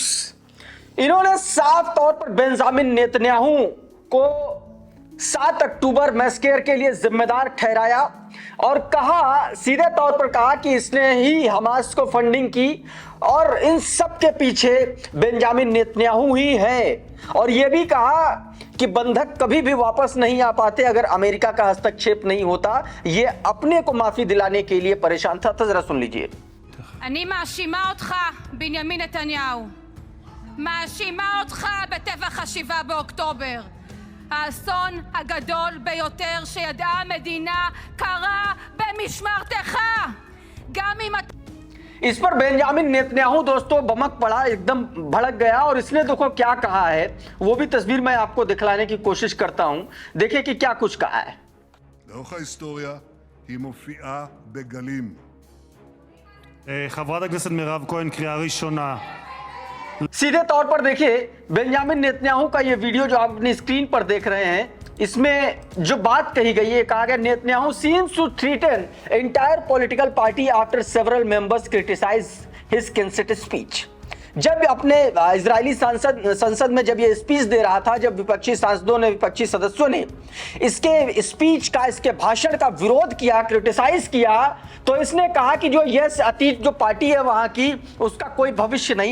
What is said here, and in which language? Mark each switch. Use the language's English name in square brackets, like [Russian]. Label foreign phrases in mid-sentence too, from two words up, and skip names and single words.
[Hindi] इन्होंने साफ तौर पर बेंजामिन नेतन्याहू को 7 अक्टूबर मैस्केर के लिए जिम्मेदार ठहराया और कहा, सीधे तौर पर कहा कि इसने ही हमास को फंडिंग की और इन सब के पीछे बेंजामिन नेतन्याहू ही है। और यह भी कहा कि बंधक कभी भी वापस नहीं आ पाते अगर अमेरिका का हस्तक्षेप नहीं होता। ये अपने को माफी दिलाने के लिए परेशान था। तो जरा सुन लीजिए। [Hebrew] אני מאשימה אותך, בנימין נתניהו. מאשימה אותך בטבח 7 באוקטובר. האסון הגדול ביותר שידעה המדינה קרה במשמרתך. גם אם [Hindi] इस पर बेंजामिन नेतन्याहू दोस्तों बमक पड़ा, एकदम भड़क गया और इसने देखो क्या कहा है, वो भी तस्वीर मैं आपको दिखलाने की कोशिश करता हूं। देखिए कि क्या कुछ कहा है। [Hebrew] לאורך ההיסטוריה היא מופיעה בגלים. חברת הכנסת מירב כהן, קריאה ראשונה. [Hindi] सीधे तौर पर देखिए बेंजामिन नेतन्याहू का ये वीडियो जो आप अपनी स्क्रीन पर देख रहे हैं, इसमें जो बात कही गई है, कहा गया नेतन्याहू [English] seems to threaten entire political party after several members criticize his Knesset speech. [Hindi] जब अपने इजरायली संसद में जब ये स्पीच दे रहा था, जब विपक्षी सांसदों ने, विपक्षी सदस्यों ने इसके स्पीच का, इसके भाषण का विरोध किया, क्रिटिसाइज किया, तो इसने कहा कि जो यस अतीत जो पार्टी है वहां की, उसका कोई भविष्य नहीं।